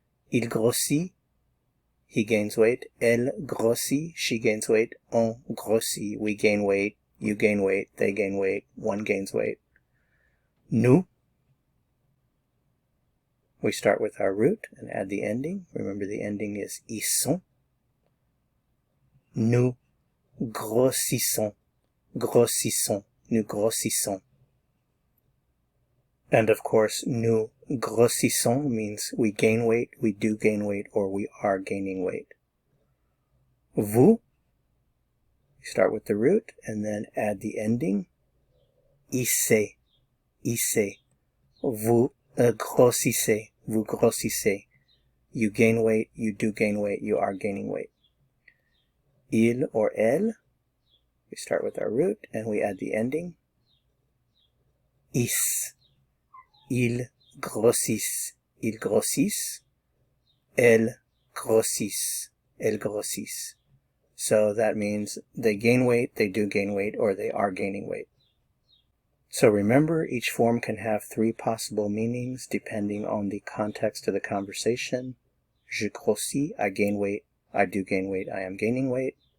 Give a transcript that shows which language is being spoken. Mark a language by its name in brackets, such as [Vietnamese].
[French] Il grossit, [English] he gains weight. [French] Elle grossit, [English] she gains weight. [French] On grossit, [English] we gain weight, you gain weight, they gain weight, one gains weight. Nous, we start with our root and add the ending. Remember, the ending is issons. [French] Nous grossissons, grossissons, nous grossissons. [English] And of course, [French] nous grossissons [English] means we gain weight, we do gain weight, or we are gaining weight. Vous, we start with the root and then add the ending, issez, issez. [French] Vous grossissez, vous grossissez. [English] You gain weight, you do gain weight, you are gaining weight. Il or elle, we start with our root and we add the ending, is. [French] Ils grossissent, ils grossissent. Elles grossissent, elles grossissent. [English] So that means they gain weight, they do gain weight, or they are gaining weight. So remember, each form can have three possible meanings depending on the context of the conversation. [French] Je grossis, [English] I gain weight, I do gain weight, I am gaining weight.